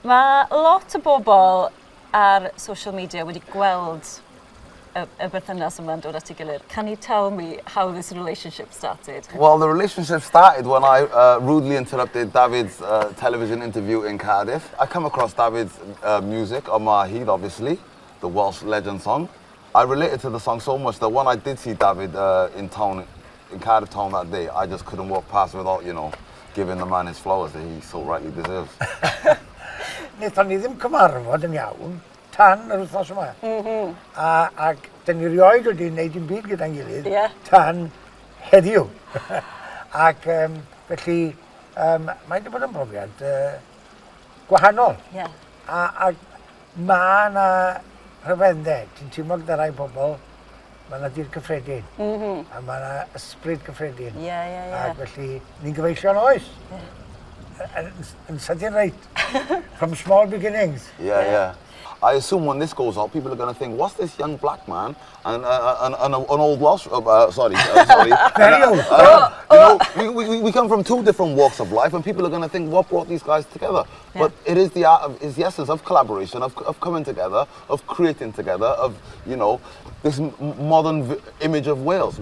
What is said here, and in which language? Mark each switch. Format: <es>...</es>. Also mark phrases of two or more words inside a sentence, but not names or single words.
<cy>Mae lot o bobl ar</cy> <en>social media</en> <cy>wedi gweld y berthynas yma'n dod at ei gilydd.</cy> <en>Can you tell me how this relationship started? Well, the relationship started when I rudely interrupted Dafydd's television interview in Cardiff. I come across Dafydd's music on my heat, obviously, the Welsh legend song. I related to the song so much that when I did see Dafydd in Cardiff town that day, I just couldn't walk past without, you know, giving the man his flowers that he so rightly deserves.</en> <cy>Wnaethon ni ddim cyfarfod yn iawn tan yr wythnos yma. Ac dyn ni rioed wedi gwneud dim byd gyda'n gilydd tan heddiw. Ac felly mae wedi bod yn brofiad gwahanol. A mae yna rhyfeddau. Ti'n teimlo gyda rai bobl, mae yna dir cyffredin. A mae yna ysbryd cyffredin. Ac felly ni'n gyfeillio'n oes. And sydyn reit,</cy> <en>from small beginnings. Yeah. I assume when this goes out, people are going to think, what's this young black man and an old Welsh, sorry. Very old. You know, we come from two different walks of life, and people are going to think, what brought these guys together? But it is the essence of collaboration, of coming together, of creating together, of, you know, this modern image of Wales.</en>